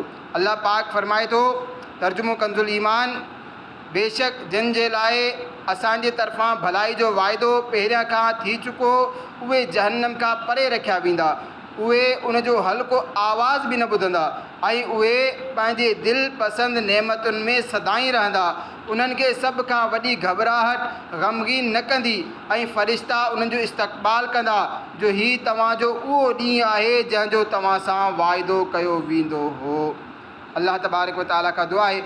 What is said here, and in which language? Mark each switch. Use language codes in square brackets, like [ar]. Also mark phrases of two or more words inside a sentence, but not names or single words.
[sd] अल्लाह पाक फ़रमाए थो, तर्जुमो कंजुल ईमान, बेशक जिन जे लाइ असांजे तरफ़ां भलाई जो वाइदो पहिरियां खां थी चुको उहे जहन्नम खां परे रखिया वेंदा, उहे उन जो हल्को आवाज़ बि न ॿुधंदा ऐं उहे पंहिंजे दिलि पसंदि नेमतुनि में सदाईं रहंदा। उन्हनि खे सभ खां वॾी घबराहट ग़मगीन न कंदी ऐं फ़रिश्ता उन्हनि जो इस्तक़बाल कंदा जो हीउ तव्हांजो उहो ॾींहुं आहे जंहिंजो तव्हां सां वाइदो कयो वेंदो हो। अल्लाह [ar] تبارك وتعالى [sd] खां दुआ आहे